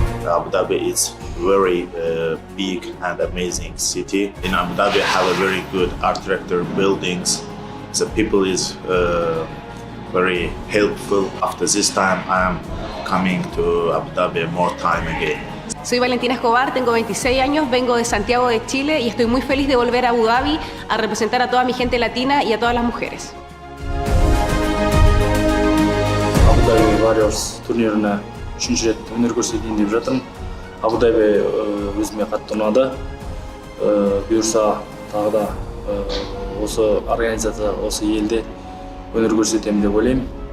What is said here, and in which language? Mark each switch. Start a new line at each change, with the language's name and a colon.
English: Abu Dhabi is very big and amazing city. In Abu Dhabi, have a very good architecture, buildings. The people is very helpful. After this time, I am coming to Abu Dhabi more time again.
Spanish: Soy Valentina Escobar, tengo 26 años, vengo de Santiago de Chile y estoy muy feliz de volver a Abu Dhabi a representar a toda mi gente latina y a todas las mujeres.
Kazakh: Abu Dhabi Warriors турниріне 3-ші рет өнер көрсетейін деп жатырмын. Abu Dhabi өзіме қатты ұнады. Бұйырса тағы да осы организация, осы елде өнер көрсетемін деп ойлаймын.